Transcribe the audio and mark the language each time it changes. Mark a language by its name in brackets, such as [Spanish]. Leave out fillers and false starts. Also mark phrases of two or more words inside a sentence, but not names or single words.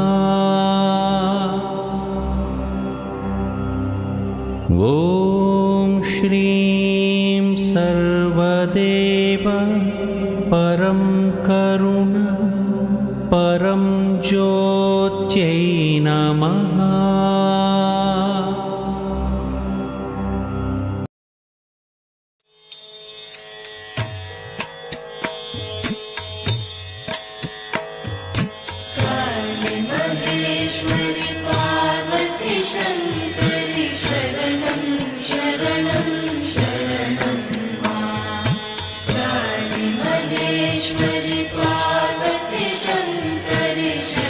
[Sanskrit] ఓం శ్రీం సర్వదేవ పరం కరుణ పరం జ్యోత్యై నమః. महेश्वरि पार्वती शङ्करि शरणं शरणं शरणं काली महेश्वरि पार्वती शङ्करि